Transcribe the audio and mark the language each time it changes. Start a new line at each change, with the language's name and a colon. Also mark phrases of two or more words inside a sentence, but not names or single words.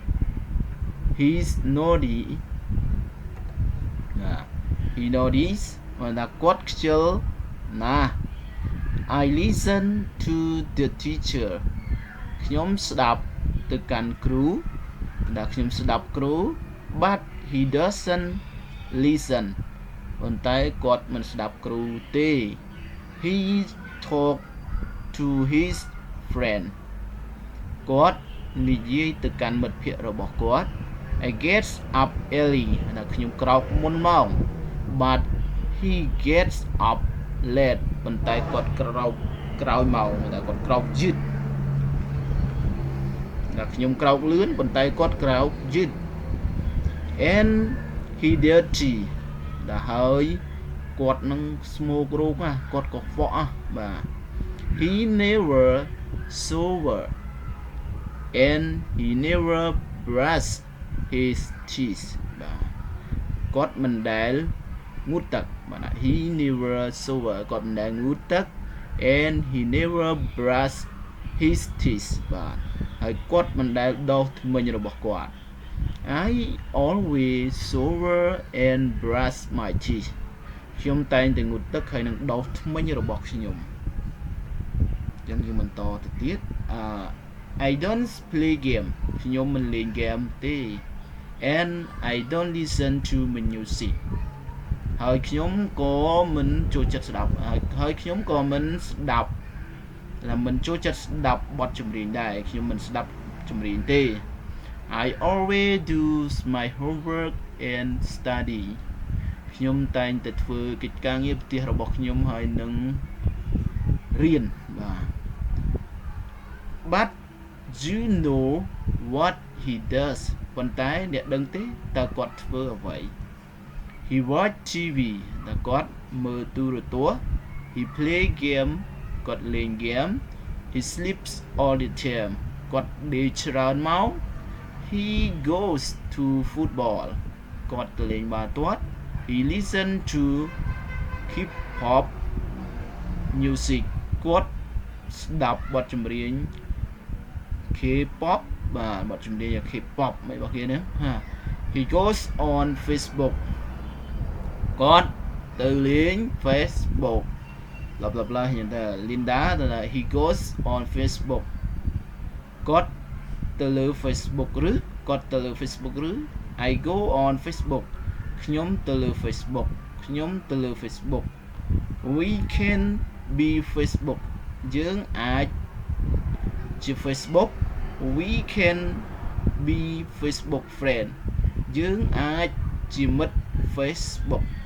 Khmer: ដែលគាត់ខ្ជិលណាស់
English: I listen to the teacher
Khmer: ខ្ញុំស្ដាប់ទៅកាន់គ្រូដែលខ្ញុំ ស្ដាប់គ្រូ
English: but he doesn't listen
Khmer: ប៉ុន្តែគាត់មិនស្ដាប់គ្រូទេ
English: He talk to his friend
Khmer: គាត់និយាយទៅកាន់មិត្តភក្តិរបស់គាត់
English: I get up early
Khmer: ដែលខ្ញុំក្រោកមុនម៉ោង
English: but he gets up late
Khmer: ប៉ុន្តែគាត់ក្រោកក្រោយម៉ោងតែគាត់ក្រោកយឺត ដែលខ្ញុំក្រោកលឿនប៉ុន្តែគាត់ក្រោកយឺត
English: and he dirty
Khmer: ដែលហើយគាត់នឹងស្មោករោគគាត់កខ្វក់បាទ
English: he never sober and he never brush his teeth
Khmer: បាទ គាត់មិនដែលងូតទឹកបាទ
English: he never sober
Khmer: គាត់មិនដែលងូតទឹក
English: and he never brush his teeth
Khmer: បាទហើយគាត់មិនដែលដុ សធ្មេញរបស់គាត់
English: I always sober and brush my teeth
Khmer: ខ្ញុំតែងតែងូតទឹកហើយនឹងដុសធ្មេញរបស់ខ្ញុំអញ្ចឹងយយើងបន្តទៅទៀត
English: I don't play
Khmer: game ខ្ញុំមិនលេង game ទេ
English: and I don't listen to music
Khmer: ហើយខ្ញុំក៏មិនចូលចិត្តស្ដាប់ហើយខ្ញុំក៏មិនស្ដាប់មិនចូលចិត្តស្ដាប់បទចម្រៀងដែរខ្ញុំមិនស្ដាប់ចម្រៀងទេ
English: I always do my homework and study
Khmer: ខ្ញុំតែងតែធ្វើកិច្ចការងារផ្ទះរបស់ខ្ញុំហើយនឹងរៀនបាទ
English: But you know what he does
Khmer: ប៉ុន្តែអ្នកដឹងទេតើគាត់ធ្វើអ្វី
English: He watch TV
Khmer: តើគាត់មើលទូរទស្សន៍
English: He play game
Khmer: គាត់លេង game He
English: sleeps all the time
Khmer: គាត់ដេកច្រើនម៉ោង
English: He goes to football
Khmer: គាត់ទៅលេងបាល់ទាត់
English: He listen to hip hop music
Khmer: គាត់ស្ដាប់បទចម្រៀង K-pop បាទបទចម្រៀង K-pop មិនរបស់គេណា
English: He goes on Facebook
Khmer: គាត់ ទៅលេង Facebook bla bla bla យ៉ាងទៅ Linda ទៅ
English: He goes on Facebook
Khmer: គាត់ទៅលើ Facebook ឬគាត់ទៅលើ Facebook ឬ
English: I go on Facebook
Khmer: ខ្ញុំទៅលើ Facebook ខ្ញុំទៅលើ Facebook
English: We can be Facebook
Khmer: យើងអាចជា Facebook
English: We can be Facebook friend
Khmer: យើងអាចជាមិត្ត Facebook